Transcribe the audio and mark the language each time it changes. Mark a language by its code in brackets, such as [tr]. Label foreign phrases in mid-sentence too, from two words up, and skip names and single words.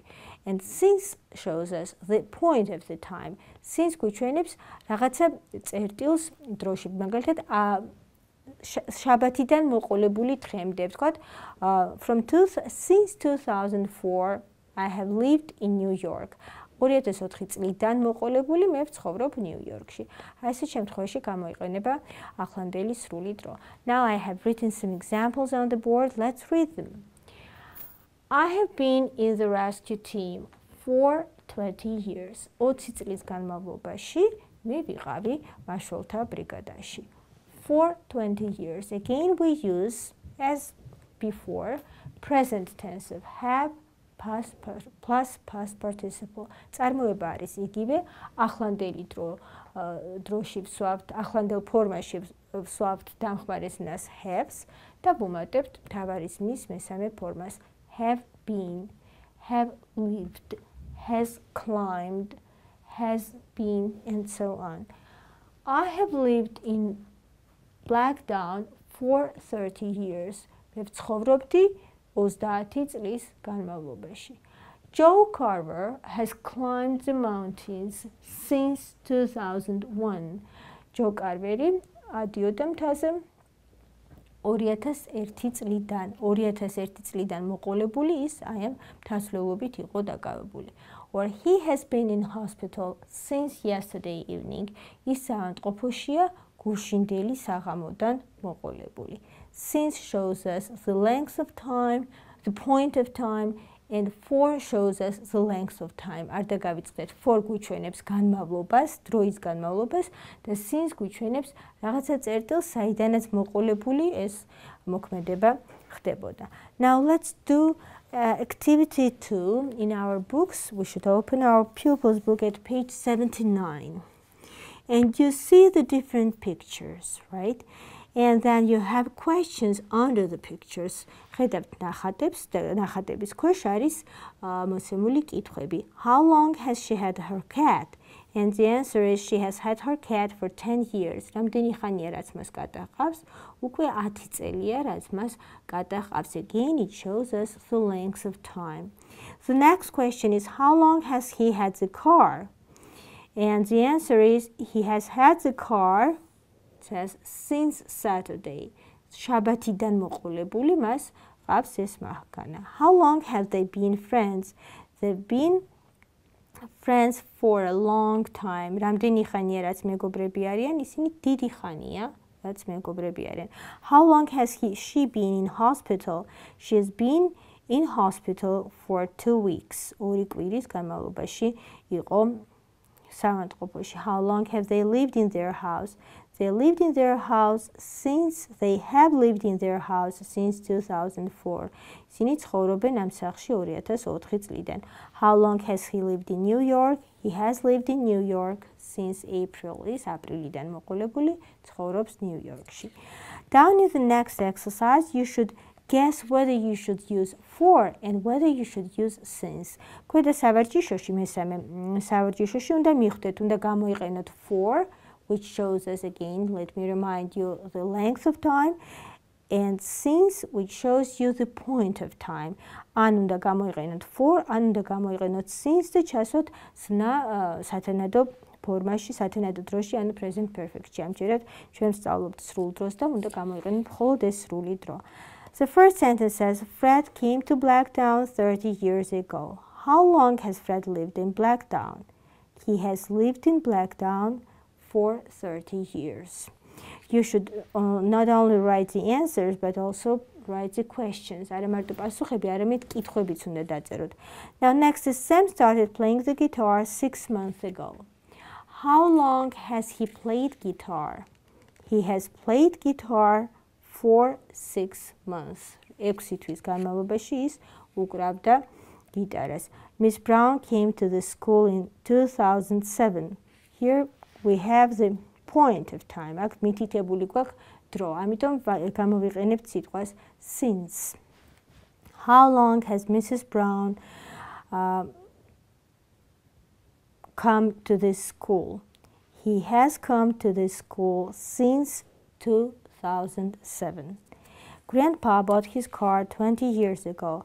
[en] And since shows us the point of the time. [ka] Since გვიჩვენებს რაღაცა წერტილს დროში. მაგალითად, შაბათიდან მოყოლებული დღემდე. ვთქვათ, [en] since 2004 I have lived in New York. [ka] 2004 წლიდან მოყოლებული მე ვცხოვრობ ნიუ-იორკში. აი ეს შემთხვევაში გამოიყენება ახლანდელი სრული დრო. [en] Now I have written some examples on the board. Let's read them. I have been in the rescue team for 20 years. [ka] 20 წლის განმავლობაში მე ვიყავი მაშველთა ბრიგადაში. [en] For 20 years. Again we use, as before, present tense of have plus past participle. [ka] წარმოება არის იგივე, ახლანდელი დროში ვსვავთ, ახლანდელ ფორმაში ვსვავთ დამხმარესნას haves და ვუმატებთ მთავარისმის მესამე ფორმას [en] have been, have lived, has climbed, has been and so on. I have lived in Blackdown for 30 years. [ka] მე ვცხოვრობდი 30 წლის განმავლობაში. [en] Joe Carver has climbed the mountains since 2001. [ka] Joe Carver-ი ადიოდა მთაზე 2001 წლიდან. 2001 წლიდან მოყოლებული ის აი ამ მთასვლელობით იყო დაკავებული. [en] Or he has been in hospital since yesterday evening. [ka] ის საავადმყოფოშია გუშინდელი საღამოდან მოყოლებული. [en] Since shows us the length of time, the point of time, and for shows us the length of time. [ka] არ დაგავიწყდეთ, for გვიჩვენებს განმავლობას, დროის განმავლობას და since გვიჩვენებს რაღაცა წერტილს, საიდანაც მოყოლებული ეს მოქმედება ხდებოდა. [en] Now let's do activity 2 in our books. We should open our pupils book at page 79. And you see the different pictures, right? And then you have questions under the pictures. [ka] ხედავთ ნახატებს და ნახატების ქვეშ არის მოსემული კითხვები. [en] How long has she had her cat? And the answer is she has had her cat for 10 years. [ka] რამდენი ხანია რაც მას კატაყავს? უკვე 10 წელია რაც მას კატაყავს. [en] Again it shows us the length of time. The next question is how long has he had the car? And the answer is he has had the car, it says, since Saturday. [ka] შაბათიდან მოყოლებული მას ყავს ეს მანქანა. [en] How long have they been friends? They've been friends for a long time. [ka] რამდენი ხანია რაც მეგობრები არიან? ისინი დიდი ხანია რაც მეგობრები არიან. [en] How long has she been in hospital? She has been in hospital for 2 weeks. [ka] 2 კვირის განმავლობაში იყო სამართყოფოში. [en] How long have they lived in their house? They lived in their house since they have lived in their house since 2004. [ka] ისინი ცხოვრობენ ამ სახლში 2004 წლიდან. [en] How long has he lived in New York? He has lived in New York since April. [ka] ის აპრილიდან მოყოლებული, ცხოვრობს New Yorkში. [en] Down in the next exercise, you should guess whether you should use for and whether you should use since. [ka] ქვედა სავარჯიშოში, მესამე სავარჯიშოში უნდა მიხვდეთ, უნდა გამოიყენოთ [en] for, which shows us again, let me remind you, the length of time, and since, which shows you the point of time. [ka] ან უნდა გამოიყენოთ for, ან უნდა გამოიყენოთ since და ჩასვათ ზნა სათანადო ფორმაში, სათანადო დროში, ანუ [en] present perfect- [ka] ში. ამჯერად ჩვენ ვსწავლობთ სრულ დროს და უნდა გამოიყენოთ მხოლოდ ეს სრული დრო. [en] The first sentence says, Fred came to Blackdown 30 years ago. How long has Fred lived in Blackdown? He has lived in Blackdown for 30 years. You should not only write the answers, but also write the questions. [ka] არა მარტო პასუხები, არამედ კითხვებიც უნდა დაწეროთ. [en] Now next is Sam started playing the guitar 6 months ago. How long has he played guitar? He has played guitar for 6 months. [ka] 6 თვის განმავლობაში ის უკრავდა გიტარას. [en] Miss Brown came to the school in 2007. Here we have the point of time. [ka] აქ მითითებული გვაქვს დრო. ამიტომ გამოვიყენებთ სიტყვას since. [en] How long has Mrs. Brown come to this school? He has come to this school since 2007. Grandpa bought his car 20 years ago.